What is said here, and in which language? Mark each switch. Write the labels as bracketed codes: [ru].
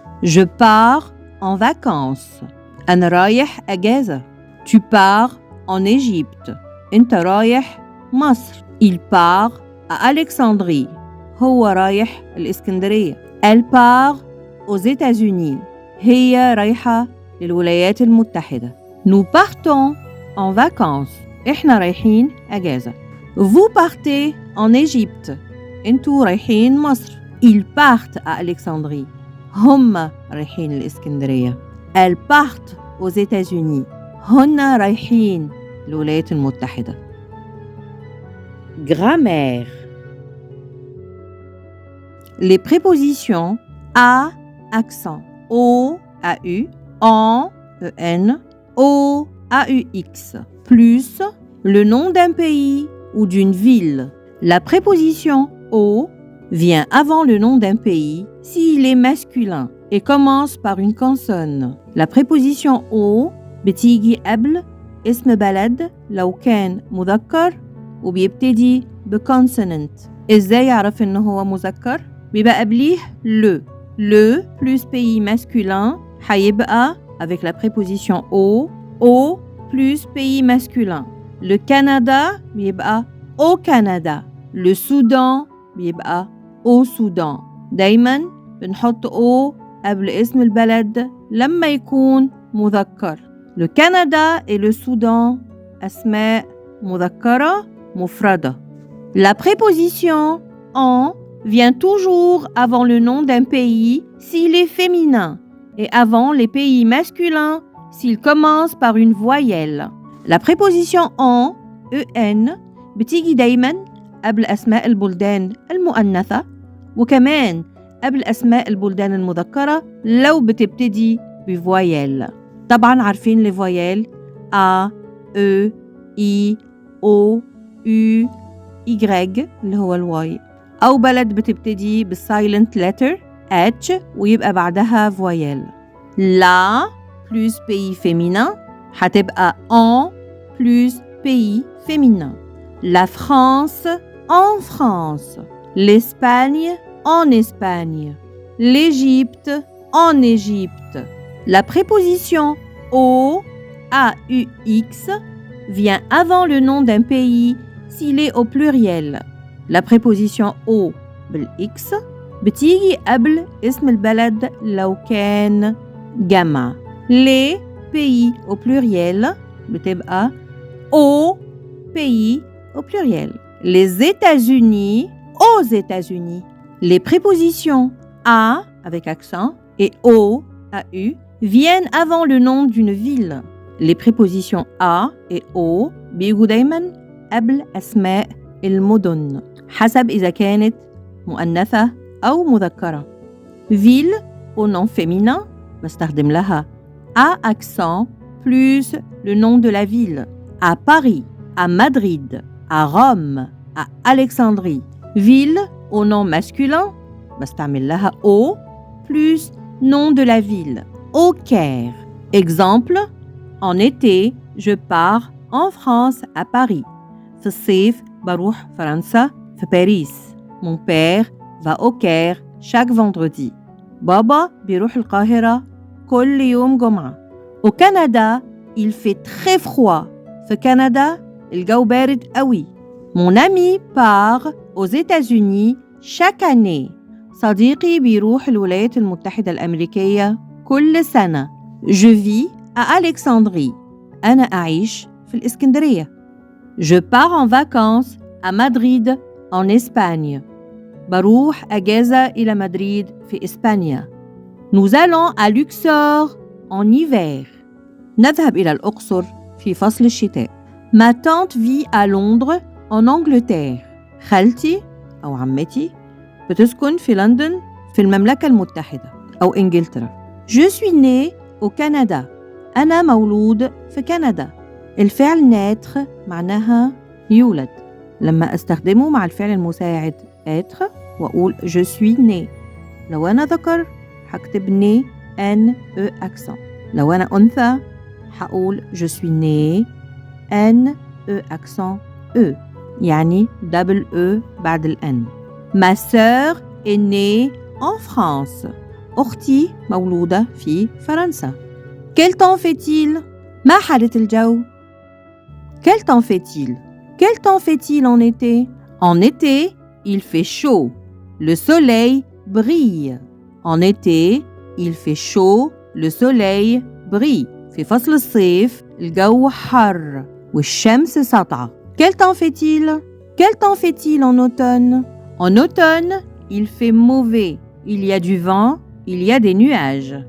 [fr] Je pars en vacances. [ar] أنا رايح أجازة. [fr] Tu pars en Égypte. [ar] أنت رايح مصر. [fr] Il part à Alexandrie. [ar] هو رايح الإسكندرية. [fr] Elle part aux États-Unis. [ar] هي رايحة للولايات المتحدة. [fr] Nous partons en vacances. [ar] إحنا رايحين أجازة. [fr] Vous partez en Égypte. [ar] أنتوا رايحين مصر. [fr] Ils partent à Alexandrie. [ar] هم رايحين الإسكندرية. [fr] Elles partent aux États-Unis. [ar] هن رايحين الولايات المتحدة. [fr] Grammaire. Les prépositions à accent, au AU, en EN, au AUX, plus le nom d'un pays ou d'une ville. La préposition au vient avant le nom d'un pays s'il est masculin et commence par une consonne. La préposition au [ar] بتيجي قبل اسم بلد لو كان مذكر وبيبتدي بكونسونانت. ازاي يعرف انه هو مذكر؟ بيبقى قبليه [fr] le plus pays masculin [ar] هيبقى [fr] avec la préposition au plus pays masculin. Le Canada [ar] بيبقى [fr] au Canada. Le Soudan بيبقى au Soudan. [ar] دايما بنحط au قبل اسم البلد لما يكون مذكر. [fr] Le Canada et le Soudan [ar] أسماء مذكرة مفردة. [fr] La préposition en vient toujours avant le nom d'un pays s'il est féminin et avant les pays masculins s'il commence par une voyelle. La préposition en en [ar] بتيجي دايما قبل أسماء البلدان المؤنثة وكمان قبل أسماء البلدان المذكرة لو بتبتدي بفويل. طبعا عارفين الفويل A, E, I, O, U, Y اللي هو الواي، أو بلد بتبتدي بالسايلنت letter H ويبقى بعدها فويل. [fr] La plus pays féminin [ar] هتبقى [fr] en plus pays féminin. La France en France. L'Espagne en Espagne. L'Égypte en Égypte. La préposition au, AUX, vient avant le nom d'un pays s'il est au pluriel. La préposition au [ar] بالX بتيجي قبل اسم البلد لو كان جمع. [fr] Les pays au pluriel [ar] بتبقى [fr] au pays au pluriel. Les États-Unis aux États-Unis. Les prépositions à avec accent et au, AU, viennent avant le nom d'une ville. Les prépositions à et au [ar] بيجوا دايما قبل أسماء المدن حسب إذا كانت مؤنثة أو مذكرة. [fr] Ville au nom féminin [ar] بستخدم لها [fr] à accent plus le nom de la ville. À Paris, à Madrid, à Rome, à Alexandrie. Ville au nom masculin [ar] بستعمل لها [fr] au plus nom de la ville. Au Caire. Exemple, en été, je pars en France à Paris. [ar] في الصيف بروح فرنسا في باريس. [fr] Mon père va au Caire chaque vendredi. [ar] بابا بيروح القاهرة كل يوم جمعة. [fr] Au Canada, il fait très froid. [ar] في كندا الجو بارد قوي. [fr] Mon ami part aux États-Unis chaque année. [ar] صديقي بيروح الولايات المتحدة الأمريكية كل سنة. [fr] Je vis à Alexandrie. [ar] أنا أعيش في الإسكندرية. [fr] Je pars en vacances à Madrid en Espagne. [ar] بروح أجازة إلى مدريد في إسبانيا. [fr] Nous allons à Luxor en hiver. [ar] نذهب إلى الأقصر في فصل الشتاء. [fr] Ma tante vit à Londres en Angleterre. [ar] خالتي أو عمتي بتسكن في لندن في المملكة المتحدة أو إنجلترا. [fr] Je suis né au Canada. [ar] أنا مولود في كندا. الفعل naître معناها يولد. لما أستخدمه مع الفعل المساعد être وأقول [fr] je suis né. [ar] لو أنا ذكر هكتب né N E accent. لو أنا أنثى هقول [fr] je suis né [ar] N E accent E يعني double E بعد ال N. [fr] Ma sœur est née en France. [ar] أختي مولودة في فرنسا. [fr] Quel temps fait-il? [ar] ما حالة الجو؟ [fr] Quel temps fait-il? Quel temps fait-il en été? En été, il fait chaud. Le soleil brille. En été, il fait chaud. Le soleil brille. [ar] في فصل الصيف الجو حر والشمس ساطعة. [fr] Quel temps fait-il? Quel temps fait-il en automne? En automne, il fait mauvais. Il y a du vent, il y a des nuages.